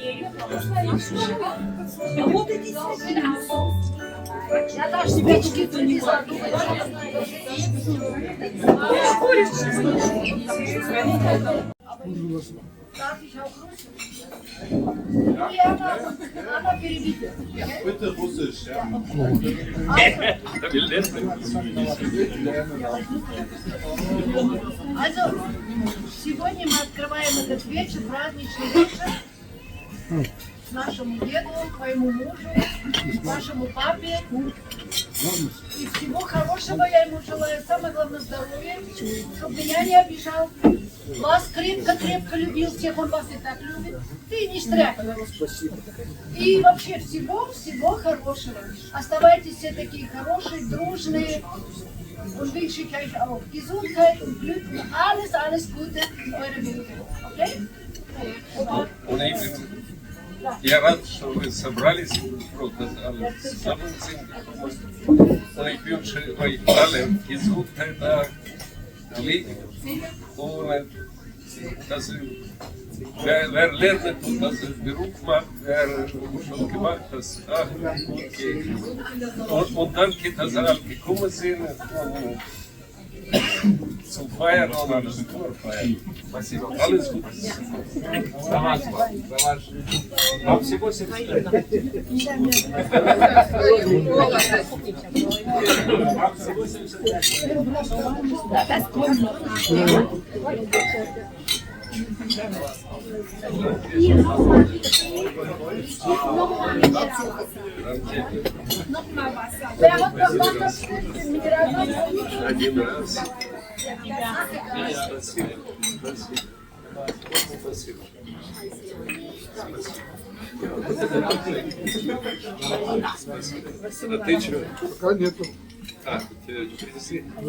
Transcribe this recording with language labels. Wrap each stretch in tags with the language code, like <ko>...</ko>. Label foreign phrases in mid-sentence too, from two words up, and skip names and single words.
<ru>Я даже свечки принесла. И она перебита.</ru> <de>Bitte Russisch, ja. Also,</de> <ru>сегодня мы открываем этот вечер, праздничный вечер, нашему деду, моему мужу, нашему папе. И всего хорошего я ему желаю. Самое главное здоровья, чтобы меня не обижал. Вас крепко-крепко любил, всех он вас и так любит. Ты не стряпай. И вообще всего хорошего. Оставайтесь все такие хорошие, дружные.</ru> <de>Und wünsche ich euch auch Gesundheit und Glück und alles Gute in eure Wege. Okay?</de> <ru>Я рад, что вы собрались, просто</ru> <de>zusammen sind. Und ich wünsche euch allen Gesundheit, Glück und dass wer lernt und dass er Beruf macht, wer schon gemacht hat, ach, gut geht. Und danke, dass alle gekommen sind zum Feiern und alles Feiern. Спасибо. Alles Gute.</de> <ru>За вас. Вам всего 70 лет. Вам всего 70 лет.</ru> <de>Wer hat noch was Mineralwasser?</de> <ru>Один раз. Спасибо. А ты что? Пока нету. А, тебя принесли?</ru>